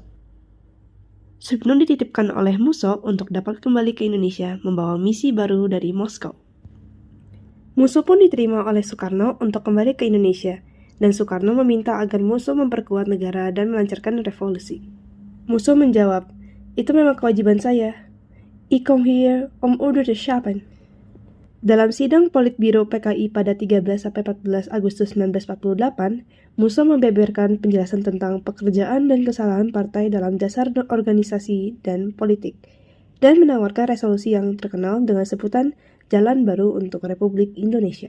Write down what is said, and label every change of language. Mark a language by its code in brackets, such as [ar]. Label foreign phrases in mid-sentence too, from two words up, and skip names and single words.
[id] Suryapno dititipkan oleh Musso untuk dapat kembali ke Indonesia membawa misi baru dari Moskow. Musso pun diterima oleh Soekarno untuk kembali ke Indonesia, dan Soekarno meminta agar Musso memperkuat negara dan melancarkan revolusi. Musso menjawab, "Itu memang kewajiban saya. [nl] Ik kom hier om orde te schapen." [id] Dalam sidang Politbiro PKI pada 13-14 Agustus 1948, Musso membeberkan penjelasan tentang pekerjaan dan kesalahan partai dalam dasar organisasi dan politik, dan menawarkan resolusi yang terkenal dengan sebutan Jalan Baru untuk Republik Indonesia.